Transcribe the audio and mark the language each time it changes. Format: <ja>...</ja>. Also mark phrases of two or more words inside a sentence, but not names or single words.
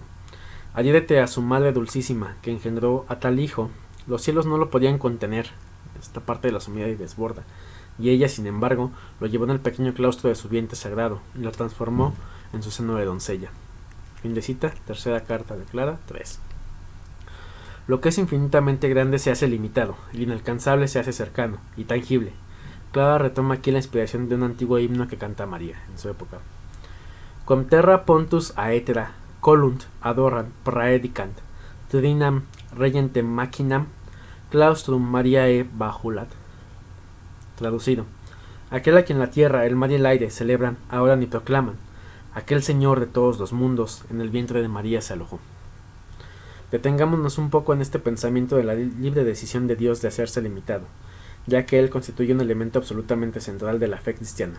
<es>Adhiérete a su Madre Dulcísima, que engendró a tal Hijo, los cielos no lo podían contener, esta parte de la sumida y desborda, y ella, sin embargo, lo llevó en el pequeño claustro de su vientre sagrado, y lo transformó en su seno de doncella. Fin de cita, tercera carta de Clara, 3. Lo que es infinitamente grande se hace limitado, el inalcanzable se hace cercano y tangible. Clara retoma aquí la inspiración de un antiguo himno que canta María en su época.</es> <la>Quam terra pontus aetera, colunt adoran praedicant, trinam regentem machinam, claustrum Mariae bajulat.</la> <es>Traducido. Aquel a quien la tierra, el mar y el aire celebran, oran y proclaman. Aquel Señor de todos los mundos, en el vientre de María se alojó. Detengámonos un poco en este pensamiento de la libre decisión de Dios de hacerse limitado, ya que Él constituye un elemento absolutamente central de la fe cristiana.</es>